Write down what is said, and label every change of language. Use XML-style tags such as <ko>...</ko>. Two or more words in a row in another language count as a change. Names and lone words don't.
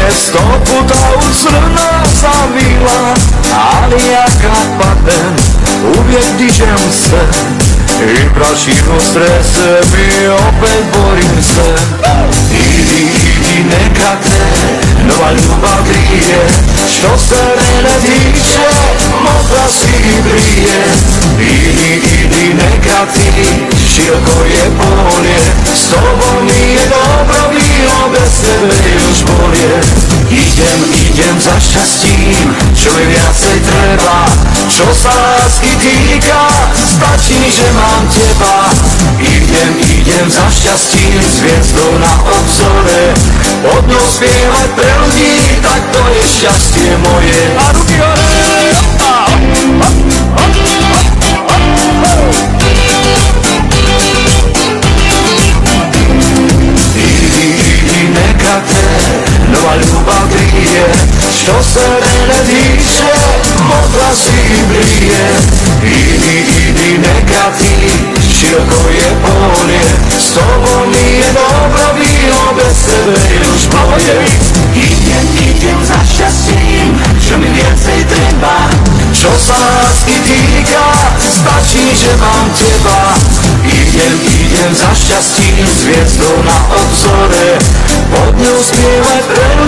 <hr>stoputa u crna zavila, ali jaka padem, uvijek dižem se i prašinu strese, mi opet borim se. Idi neka te nova ljubav grije, što se mene tiče, možda si brije. Idi neka ti široko je polje, s tobom mi je dobro bilo, bez tebe još bolje.</hr> <sk>Idem za šťastím, čo mi viacej treba. Čo sa lásky týka, stačí, že mám teba. Idem za šťastím, s hviezdou na obzore. Pod ňou spievať pre ľudí, tak to je šťastie moje. A ruky hore!</sk> <hr>Neka te nova ljubav grije, što se mene tiče, možda si brije. Idi neka ti široko je polje, s tobom mi je dobro bilo, bez tebe još bolje.</hr> <sk>Idem za šťastím, čo mi viacej treba. Čo sa lásky týka, stačí, že mám teba. Idem za šťastím, s hviezdou na obzore. Pod ňou spievať pre</sk>